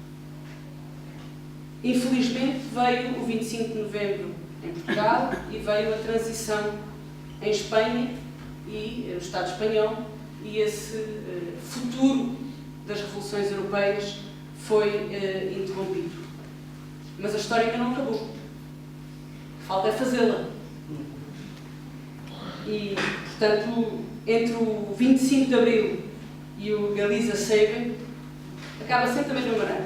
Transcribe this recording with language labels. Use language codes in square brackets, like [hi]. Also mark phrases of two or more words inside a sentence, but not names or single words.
[pt] Infelizmente veio o 25 de novembro em Portugal e veio a transição em Espanha e no Estado espanhol, e esse futuro das revoluções europeias foi interrompido. Mas a história ainda não acabou. Falta é fazê-la. E, portanto, entre o 25 de Abril e o Galiza Chega, acaba sempre da mesma maneira.